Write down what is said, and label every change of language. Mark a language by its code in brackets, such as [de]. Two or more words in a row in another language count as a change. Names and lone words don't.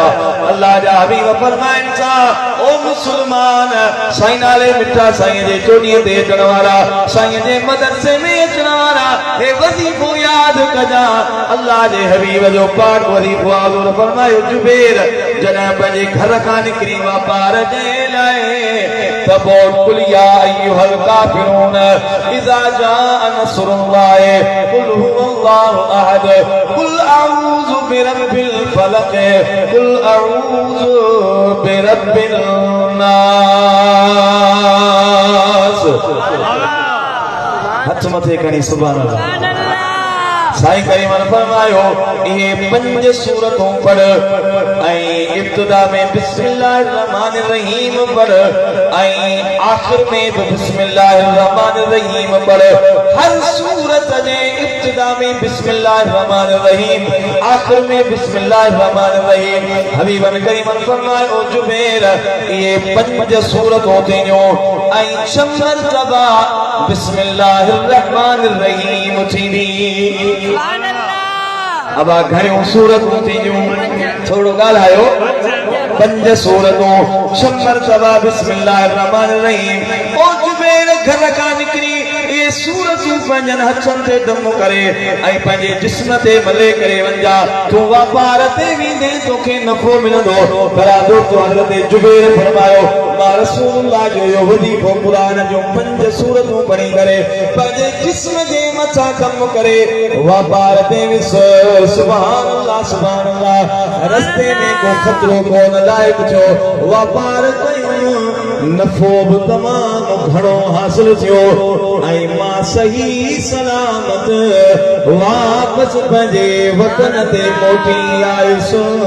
[sd] अल्लाह जा हबीब फरमाइनि था ओ मुसलमान साईं नाले मिठा साईं जे चोॾीअ ते अचण वारा साईं जे मदरसे में अचण वारा हे वज़ीफ़ो यादि कजा अल्लाह जे हबीब जो पाक वज़ीफ़ो हज़ूर फरमायो जुबैर जॾहिं पंहिंजे घर खां निकिरी वापार जे लाइ त पोइ [ar] قل يا أيها الكافرون إذا جاء نصر الله قل هو الله أحد قل أعوذ برب الفلق قل أعوذ برب [sd] नास हथ मथे खणी [ar] سبحان الله [sd] साईं करीमन फरमायो ये 5 सूरतूं पढ़ ऐं इब्तिदा में [ar] بسم الله الرحمن الرحيم [sd] पढ़ ऐं आखिर में भी [ar] بسم الله الرحمن الرحيم [sd] पढ़ हर सूरत जे इब्तिदा में [ar] بسم الله الرحمن الرحيم [sd] आखिर में [ar] بسم الله الرحمن الرحيم [sd] हबीबन करीमन फरमायो जुबैर ये 5 सूरतूं थियूं ऐं 6 मरतबा [ar] بسم الله الرحمن الرحيم [sd] थींदी अब घणियूं सूरतूं थींदियूं थोरो ॻाल्हायो 5 सूरतूं 6 मरतबा [ar] بسم الله الرحمن الرحيم [sd] ओ जुबैर घर खां निकिरी ये सूरतूं पंहिंजनि हथनि ते दम करे ऐं पंहिंजे जिस्म ते मले करे वञा तूं वापार ते वेंदे तोखे नफ़ो मिलंदो बराबरि तो हज़रत जुबैर फरमायो मां रसूलुल्लाह जो यो वज़ीफ़ो क़ुरान जो 5 सूरतूं पढ़ी करे पंहिंजे जिस्म जे मथां कम करे वापार ते विस [ar] سبحان الله [sd] रस्ते में को खतरो कोन लाइक थियो वापार कयूं नफ़ो बि तमामु घणो हासिल थियो ऐं मां सही सलामत वापसि पंहिंजे वतन ते मोटी आयुसि